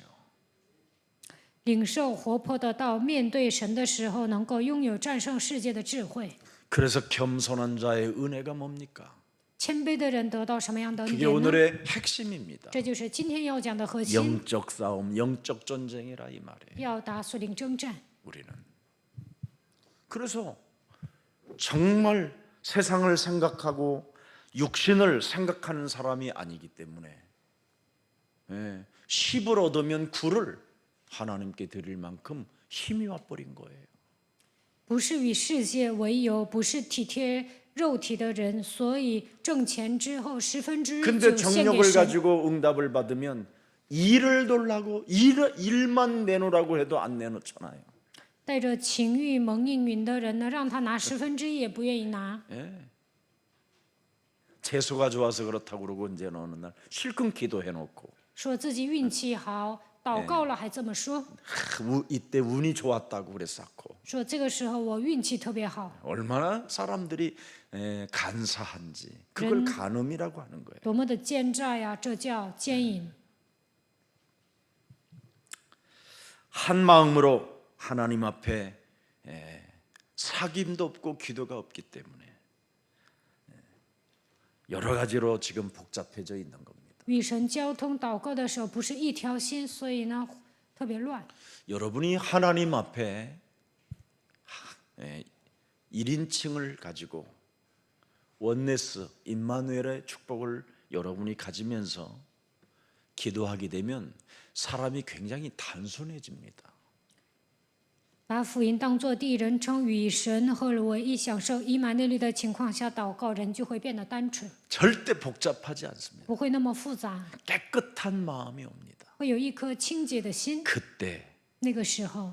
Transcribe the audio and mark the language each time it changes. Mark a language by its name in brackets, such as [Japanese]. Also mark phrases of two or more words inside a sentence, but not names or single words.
[Chinese] 领受活泼的道，面对神的时候，能够拥有战胜世界的智慧。 [Korean] 그래서 겸손한 자의 은혜가 뭡니까? [Chinese] 谦卑的人得到什么样的恩 [Korean] 그게 [Chinese] 典呢？ [Korean] 오늘의 핵심입니다. [Chinese] 这就是今天要讲的核心， [Korean] 영적 싸움, 영적 전쟁이라 이 말이에요. [Chinese] 要打属灵征战。 [Korean] 우리는 그래서 정말 세상을 생각하고 육신을 생각하는 사람이 아니기 때문에 10을 얻으면 9를 하나님께 드릴 만큼 힘이 와버린 거예요. [Chinese] 不是与世界为友，不是体贴肉体的人，所以挣钱之后1/10 [Korean] 근데 [Chinese] 就献给 [Korean] 정력을 [Chinese] 神。 [Korean] 가지고 응답을 받으면 일을 돌라고 일만 내놓으라고 해도 안 내놓잖아요. [Chinese] 带着情欲蒙应允的人呢，让他拿1/10也不愿意拿。 [Korean] 재수가 좋아서 그렇다고 그러고 이제 어느 날 실컷 기도해놓고 [Chinese] 说自己运气好，祷告了还这么说， [Korean] 이때 운이 좋았다고 그랬었고 [Chinese] 说这个时候我运气特别好， [Korean] 얼마나 사람들이 간사한지 그걸 간음이라고 하는 거예요. [Chinese] 多么的奸诈呀！这叫奸淫。 [Korean] 한 마음으로 하나님 앞에 사귐도 없고 기도가 없기 때문에 여러 가지로 지금 복잡해져 있는 겁니다. [Chinese] 与神交通祷告的时候，不是一条心，所以呢特别乱。 [Korean] 여러분이 하나님 앞에 1인칭을 가지고 원네스 임마누엘의 축복을 여러분이 가지면서 기도하게 되면 사람이 굉장히 단순해집니다. [Chinese] 把福音当作第一人称与神和唯一享受以马内利的情况下祷告，人就会变得单纯， [Korean] 절대 복잡하지 않습니다. [Chinese] 不会那么复杂， [Korean] 깨끗한 마음이 옵니다. [Chinese] 会有一颗清洁的心。 [Korean] 그때 [Chinese] 那个时候，